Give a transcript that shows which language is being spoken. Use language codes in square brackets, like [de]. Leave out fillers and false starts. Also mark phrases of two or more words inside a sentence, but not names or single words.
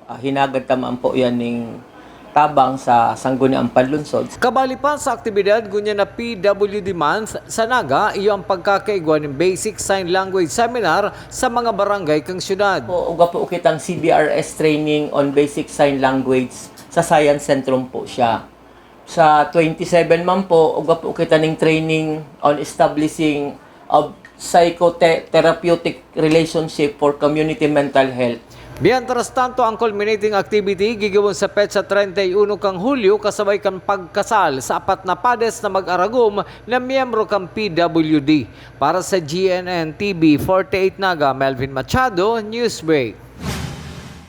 [bik] Hinagad tamaan po yan ning tabang sa sangguniang panlunsod. Kabali pa sa aktibidad gunya na PWD Month sa Naga, iyo ang pagkakaigwa ng Basic Sign Language Seminar sa mga barangay kang syudad. Uga po kitang CBRS [en] training on Basic Sign Language [bik] sa Science Centrum po siya. Sa 27 man po, uga po kita ng [en] training on establishing of psychotherapeutic relationship for community mental health. [es] Mientras tanto, [bik] ang [en] culminating activity [bik] gigawin sa petsa 31 kang Hulyo kasabay kang pagkasal sa 4 na pades na mag-aragom na miyembro kang PWD. Para sa GNN TV 48 Naga, Melvin Machado, Newsbreak.